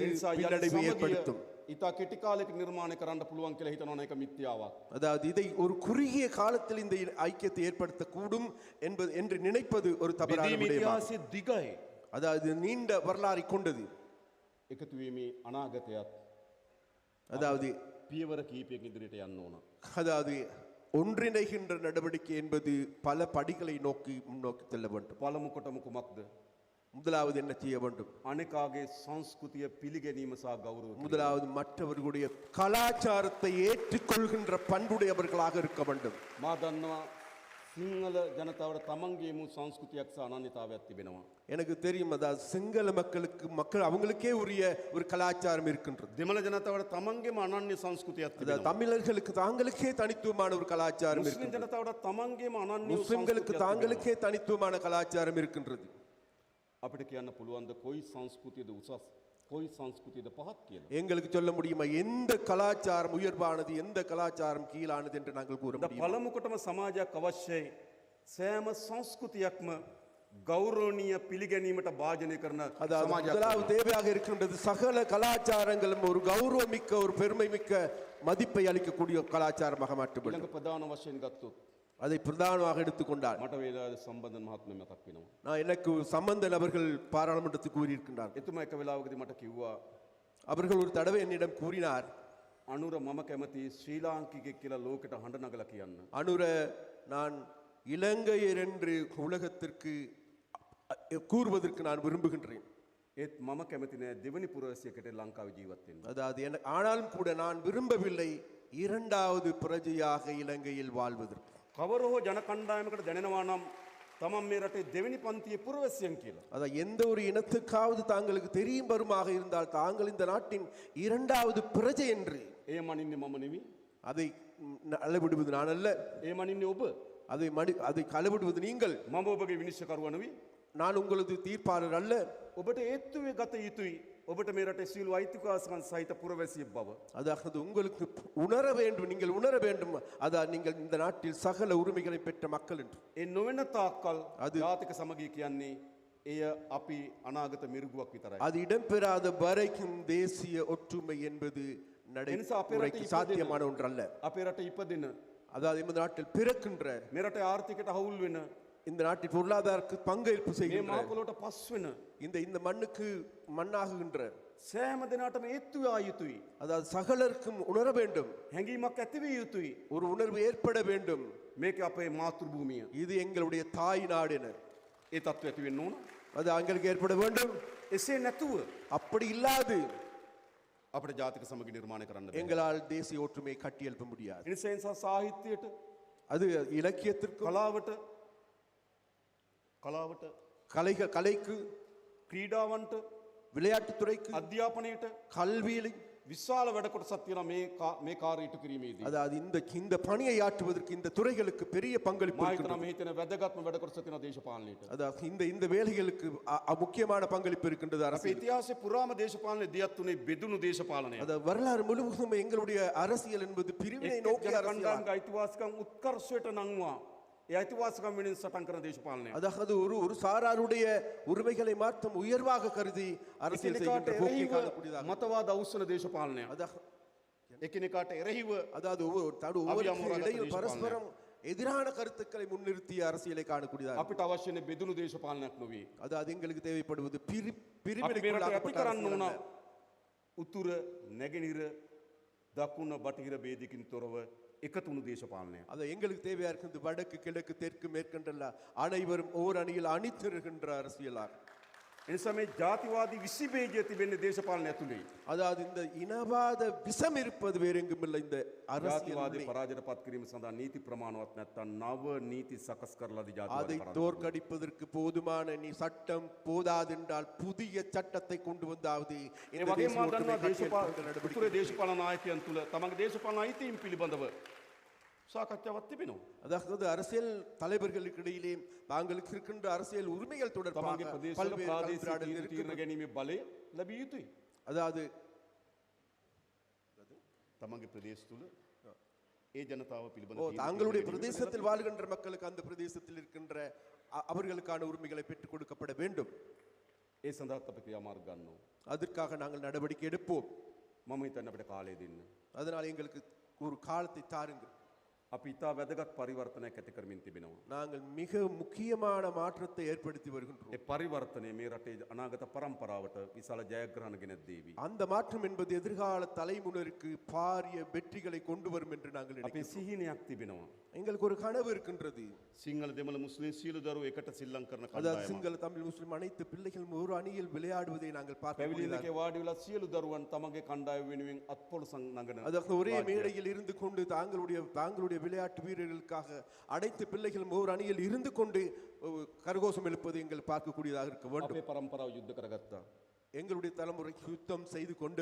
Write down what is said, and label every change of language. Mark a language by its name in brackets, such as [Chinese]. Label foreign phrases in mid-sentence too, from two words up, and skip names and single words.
[Sinhala] ඒ නිසා යලි [Tamil] பின்னடைவை [Sinhala] සමගිය [Tamil] ஏற்படுத்தும். [Sinhala] ඉතා කෙටි කාලයක නිර්මාණය කරන්න පුළුවන් කියලා හිතනවා නම් ඒක මිත්‍යාවක්. [Tamil] அதாவது இதை ஒரு குறுகிய காலத்தில் இந்த ஐக்கியத்தை ஏற்படுத்தக்கூடும் என்பது என்று நினைப்பது ஒரு தவறான [Sinhala] බෙදීම [Tamil] விடயமாகும். [Sinhala] ඉතිහාසයේ දිගයි. [Tamil] அதாவது நீண்ட வரலாறை கொண்டது. [Sinhala] එකතු වීමේ අනාගතයත් [Tamil] அதாவது [Sinhala] පියවර කීපයකින් ඉදිරියට යන්න ඕන. [Tamil] அதாவது ஒன்றிணைகின்ற நடவடிக்கை என்பது பல படிகளை நோக்கி முன்னோக்கி செல்ல வேண்டும். [Sinhala] පළමු කොටම කුමක්ද? [Tamil] முதலாவது என்ன செய்ய வேண்டும்? [Sinhala] අනෙකාගේ සංස්කෘතිය පිළිගැනීම සහ ගෞරව කිරීම. [Tamil] முதலாவது மற்றவர்களுடைய கலாச்சாரத்தை ஏற்றுக்கொள்கின்ற பண்புடையவர்களாக இருக்க வேண்டும். [Sinhala] මා දන්නවා සිංහල ජනතාවට තමන්ගේ මු සංස්කෘතියක් සහ අනන්‍යතාවයක් තිබෙනවා. [Tamil] எனக்கு தெரியும், அதாவது சிங்கள மக்கள் அவங்களுக்கே உரிய ஒரு கலாச்சாரம் இருக்கின்றது. [Sinhala] දෙමළ ජනතාවට තමන්ගේම අනන්‍ය සංස්කෘතියක් [Tamil] அதாவது [Sinhala] තිබෙනවා. [Tamil] தமிழர்களுக்கு தாங்களுக்கே தனித்துவமான ஒரு கலாச்சாரம் [Sinhala] මුස්ලිම් [Tamil] இருக்கின்றது. [Sinhala] ජනතාවට තමන්ගේම අනන්‍ය [Tamil] முஸ்லிம்களுக்கு [Sinhala] සංස්කෘතියක් [Tamil] தாங்களுக்கே தனித்துவமான கலாச்சாரம் இருக்கின்றது. [Sinhala] තිබෙනවා. අපිට කියන්න පුළුවන්ද කොයි සංස්කෘතියද උසස් කොයි සංස්කෘතියද පහත් කියලා? [Tamil] எங்களுக்கு சொல்ல முடியுமா எந்த கலாச்சாரம் உயர்வானது எந்த கலாச்சாரம் கீழானது என்று நாங்கள் கூற [Sinhala] ද [Tamil] முடியும்? [Sinhala] පළමු කොටම සමාජයක් අවශ්‍යයි. සෑම සංස්කෘතියක්ම ගෞරවනීය පිළිගැනීමට භාජනය කරන [Tamil] அதாவது [Sinhala] සමාජයක්. [Tamil] முதலாவது தேவையாக இருக்கின்றது சகல கலாச்சாரங்களும் ஒரு கௌரவமிக்க ஒரு பெருமை மிக்க மதிப்பை அளிக்கக்கூடிய கலாச்சாரமாக மாற்றப்படும். [Sinhala] ඊළඟ ප්‍රධාන වශයෙන් ගත්තොත් [Tamil] அதை பிரதானமாக எடுத்துக்கொண்டால் [Sinhala] මට වේලාවේ සම්බන්ධන මහත්මයා මතක් වෙනවා. [Tamil] நான் எனக்கு சம்பந்தன் அவர்கள் பாராளுமன்றத்துக்கு கூறியிருக்கின்றார். [Sinhala] එතුමා එක වෙලාවකදී මට කිව්වා [Tamil] அவர்கள் ஒரு தடவை என்னிடம் கூறினார், [Sinhala] අනුර මම කැමති ශ්‍රී ලාංකිකයෙක් කියලා ලෝකෙට හඬ නගලා කියන්න. [Tamil] அனுர நான் இலங்கையர் என்று உலகத்திற்கு கூறுவதற்கு நான் விரும்புகின்றேன். [Sinhala] ඒත් මම කැමති නෑ දෙවනි පුරවැසියකට ලංකාවේ ජීවත් වෙන්න. [Tamil] அதாவது ஆனாலும் கூட நான் விரும்பவில்லை இரண்டாவது பிரஜையாக இலங்கையில் வாழ்வதற்கு. [Sinhala] කවර හෝ ජන කණ්ඩායමකට දැනෙනවා නම් තමන් මේ රටේ දෙවෙනි පන්තියේ පුරවැසියන් කියලා. [Tamil] அதான் எந்த ஒரு இனத்துக்காவது தாங்களுக்கு தெரியும் வருமாக இருந்தால் தாங்கள் இந்த நாட்டின் இரண்டாவது பிரஜை என்று [Sinhala] ඒ මනින්නේ මම නෙවෙයි. [Tamil] அதை அளவிடுவது நான் அல்ல, [Sinhala] ඒ මනින්නේ ඔබ. [Tamil] அதை அளவிடுவது நீங்கள். [Sinhala] මම ඔබගේ විනිශ්චයකරුවා නෙවෙයි. [Tamil] நான் உங்களது தீர்ப்பாளர் அல்ல. [Sinhala] ඔබට ඒත්තුවේ ගත යුතුයි. ඔබට මේ රටේ සියලු අයිතිවාසිකම් සහිත පුරවැසියෙක් බව. [Tamil] அதாவது உங்களுக்கு உணர வேண்டும், நீங்கள் உணர வேண்டும், அதான் நீங்கள் இந்த நாட்டில் சகல உரிமைகளை பெற்ற மக்கள் என்று. [Sinhala] ඒ නොවන තාක්කල් අද- ජාතික සමගිය කියන්නේ එය අපි අනාගත මිරුගුවක් විතරයි. [Tamil] அது இடம்பெறாத வரைக்கும் தேசிய ஒற்றுமை என்பது [Sinhala] එනිසා අපේ රටේ [Tamil] நடைமுறைக்கு சாத்தியமான ஒன்றல்ல. [Sinhala] අපේ රට ඉපදෙන [Tamil] அதாவது இந்த நாட்டில் பிறக்கின்ற, [Sinhala] මේ රටේ ආර්ථිකයට හවුල් වෙන [Tamil] இந்த நாட்டில் பொருளாதாரத்துக்கு பங்களிப்பு [Sinhala] මේ [Tamil] செய்கின்ற, [Sinhala] මහපොළොවට පස් වෙන [Tamil] இந்த மண்ணுக்கு மண்ணாகுகின்ற, [Sinhala] සෑම දිනටම ඒත්තු ආ යුතුයි. [Tamil] அதாவது சகலருக்கும் உணர வேண்டும், [Sinhala] හැඟීමක් ඇතිවිය යුතුයි. [Tamil] ஒரு உணர்வு ஏற்பட வேண்டும். [Sinhala] මේක අපේ මාතෘ භූමිය. [Tamil] இது எங்களுடைய தாய் நாடு என [Sinhala] ඒ තත්ත්වය ඇති වෙන්න ඕන. [Tamil] அது எங்களுக்கு ஏற்பட வேண்டும். [Sinhala] එසේ නැතුව [Tamil] அப்படி இல்லாது [Sinhala] අපිට ජාතික සමගිය නිර්මාණය කරන්න බැහැ. [Tamil] எங்களால் தேசிய ஒற்றுமையை கட்டியெழுப்ப முடியாது. [Sinhala] ඒ නිසා සාහිත්‍යයට [Tamil] அது இலக்கியத்திற்கும் [Sinhala] කලාවට [Tamil] கலைக்கு [Sinhala] ක්‍රීඩාවන්ට [Tamil] விளையாட்டுத்துறைக்கு [Sinhala] අධ්‍යාපනයට [Tamil] கல்வியிலும், [Sinhala] විශාල වැඩ කොටසක් තියෙනවා මේ කාර්ය ඉටු කිරීමේදී. [Tamil] அதாவது இந்த பணியை ஆற்றுவதற்கு இந்த துறைகளுக்கு பெரிய பங்களிப்பு [Sinhala] මා [Tamil] இருக்கின்றது. [Sinhala] හිතනවා මේ හිතන වැදගත්ම වැඩ කොටස තියෙනවා දේශපාලනයට. [Tamil] அதாவது இந்த வேலைகளுக்கு முக்கியமான பங்களிப்பு இருக்கின்றது [Sinhala] අපේ [Tamil] அரசியல். [Sinhala] ඉතිහාසයේ පුරාම දේශපාලනය දියත් උනේ බෙදුණු දේශපාලනය. [Tamil] அதாவது வரலாறு முழுவதும் எங்களுடைய அரசியல் என்பது பிரிவினை நோக்கிய [Sinhala] ජන [Tamil] அரசியல். [Sinhala] කණ්ඩායම්ගේ අයිතිවාසිකම් උත්කර්ෂයට නංවා ඒ අයිතිවාසිකම් වෙනින් සටන් කරන දේශපාලනය. [Tamil] அதாவது ஒரு சாராருடைய உரிமைகளை மாற்றம் உயர்வாக கருதி அரசியல் [Sinhala] එකිනෙකාට [Tamil] செய்கின்ற போக்கை [Sinhala] එරෙහිව [Tamil] காணக்கூடியதாக. [Sinhala] මතවාද අවුස්සන දේශපාලනය. එකිනෙකාට එරෙහිව [Tamil] அதாவது ஒவ்வொருவருக்கு [Sinhala] අවියම්මරාගත [Tamil] இடையில் [Sinhala] දේශපාලනයක්. [Tamil] பரஸ்பரம் எதிரான கருத்துக்களை முன்னிறுத்திய அரசியலை காணக்கூடியதாக. [Sinhala] අපිට අවශ්‍ය නේ බෙදුණු දේශපාලනයක් නොවේ. [Tamil] அதாவது எங்களுக்கு தேவைப்படுவது [Sinhala] අපි මේ රට ඇති කරන්න ඕන උතුර නැගෙනහිර දකුණ බටහිර ભેදකින් තොරව එකතුණු දේශපාලනයක්. [Tamil] அது எங்களுக்கு தேவையா இருக்கிறது வடக்கு கிழக்கு தெற்கு மேற்கண்டல்ல அனைவரும் ஓர் அணியில் அணிதிருக்கின்ற அரசியலாக. [Sinhala] එනිසා මේ ජාතිවාදී විසිබේජය තිබෙන්නේ දේශපාලන ඇතුළේ. [Tamil] அதாவது இந்த இனவாத விஷம் இருப்பது வேறு எங்கும் இல்லை இந்த [Sinhala] ජාතිවාදී [Tamil] அரசியல் [Sinhala] පරාජයට පත් කිරීම සඳහා නීති ප්‍රමාණවත් නැත්නම් නව නීති සකස් කරලාදී [Tamil] அதை [Sinhala] ජාතිවාදී [Tamil] தோற்கடிப்பதற்கு போதுமான நீ சட்டம் போதாதென்றால் புதிய சட்டத்தை கொண்டு வந்தாவது [Sinhala] ඒ [Tamil] இந்த [Sinhala] වගේම [Tamil] தேசிய [Sinhala] මා [Tamil] ஒற்றுமை [Sinhala] දන්නවා [Tamil] கட்சியின் நடவடிக்கை [Sinhala] උතුරේ දේශපාලන නායකයන් තුළ තමන්ගේ දේශපාලන අයිතීන් පිළිබඳව සාකච්ඡාවක් තිබෙනවා. [Tamil] அதாவது அரசியல் தலைவர்களுக்கு இடையிலே தாங்களுக்கு இருக்கின்ற அரசியல் உரிமைகள் தொடர்பாக [Sinhala] තමන්ගේ ප්‍රදේශවල [Tamil] பல்வேறு [Sinhala] ප්‍රාදේශීය [Tamil] கலந்துரையாடல் [Sinhala] තීරණ [Tamil] இருக்கின்றது. [Sinhala] ගැනීමේ බලය ලැබිය යුතුයි. [Tamil] அதாவது [Sinhala] තමන්ගේ ප්‍රදේශ තුළ ඒ ජනතාව පිළිබඳ ஓ තීරණ [Tamil] தாங்களுடைய [Sinhala] ගැනීම [Tamil] பிரதேசத்தில் வாழ்கின்ற மக்களுக்கு அந்த பிரதேசத்தில் இருக்கின்ற அவர்களுக்கான உரிமைகளை பெற்றுக் கொடுக்கப்பட வேண்டும். [Sinhala] ඒ සඳහාත් අපි ක්‍රියාමාර්ග ගන්නවා. [Tamil] அதற்காக நாங்கள் நடவடிக்கை எடுப்போம். [Sinhala] මම හිතන්නේ අපිට කාලය දෙන්න. [Tamil] அதனால் எங்களுக்கு ஒரு காலத்தை தாருங்கள். [Sinhala] අපි ඉතා වැදගත් පරිවර්තනයක් ඇති කරමින් තිබෙනවා. [Tamil] நாங்கள் மிக முக்கியமான மாற்றத்தை ஏற்படுத்தி வருகின்றோம். [Sinhala] ඒ පරිවර්තනය මේ රටේ අනාගත පරම්පරාවට විශාල ජයග්‍රහණ ගෙනත් දේවි. [Tamil] அந்த மாற்றம் என்பது எதிர்கால தலைமுறைக்கு பாரிய வெற்றிகளை கொண்டு வரும் என்று நாங்கள் [Sinhala] අපේ [Tamil] நினைக்கிறோம். [Sinhala] සිහිනයක් තිබෙනවා. [Tamil] எங்களுக்கு ஒரு கனவு இருக்கின்றது. [Sinhala] සිංහල දෙමළ මුස්ලිම් සියලු දරුවෝ එකට සිල්ලම් කරන [Tamil] அதாவது [Sinhala] කණ්ඩායමක්. [Tamil] சிங்கள தமிழ் முஸ்லிம் அனைத்து பிள்ளைகளும் ஒரு அணியில் விளையாடுவதை நாங்கள் [Sinhala] පැවිලි [Tamil] பார்க்க [Sinhala] දෙකේ වාඩි වෙලා සියලු දරුවන් තමගේ කණ්ඩායම වෙනුවෙන් අත්පොළ නගන. [Tamil] அதாவது ஒரே [Sinhala] රාජ්‍යයක්. [Tamil] மேடையில் இருந்து கொண்டு தாங்களுடைய விளையாட்டு வீரர்களுக்காக அனைத்து பிள்ளைகளும் ஒரு அணியில் இருந்து கொண்டு கரகோஷம் எழுப்பது எங்கள் பார்க்கக்கூடியதாக இருக்க வேண்டும். [Sinhala] අපේ පරම්පරාව යුද්ධ කරගත්තා. [Tamil] எங்களுடைய தலைமுறை யுத்தம் செய்து கொண்டது.